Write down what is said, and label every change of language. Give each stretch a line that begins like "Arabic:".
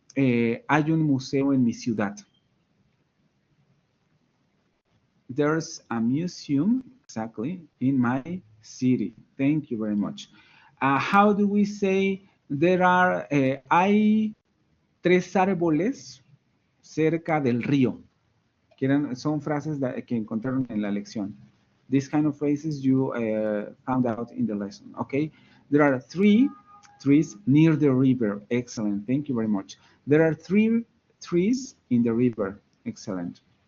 Spanish: Hay un museo en mi ciudad.
English: There's a museum, exactly, in my city. Thank you very much. How do we say
Spanish: hay tres árboles cerca del río? Son frases que encontraron en la lección.
English: These kind of phrases you found out in the lesson, okay? There are 3 trees near the river. Excellent, thank you very much. There are 3 trees in the river. Excellent.